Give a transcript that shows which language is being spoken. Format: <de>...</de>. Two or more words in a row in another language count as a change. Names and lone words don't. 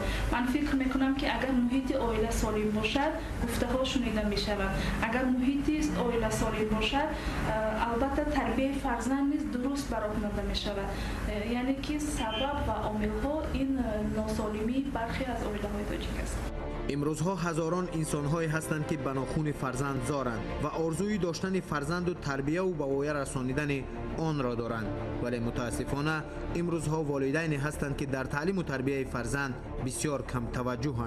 <tg>Ман фикр мекунам ки агар муҳити оила солим бошад гуфтаҳо шунида мешавад. Агар муҳити оила солим бошад албатта тарбияи фарзанд низ дуруст бароварда мешавад. Яъне ки сабаб ва омилҳо ин носолимии бархе аз оилаҳои тоҷик аст. имрӯзҳо ҳазорон инсонҳое ҳастанд ки ба нохуни фарзанд зоранд ва орзуи доштани фарзанду тарбияву ба воя расонидани онро доранд, вале мутаассифона имрӯзҳо волидайне ҳастанд ки дар таълиму тарбияи фарзанд бисёр камтаваҷҷӯҳанд.</tg>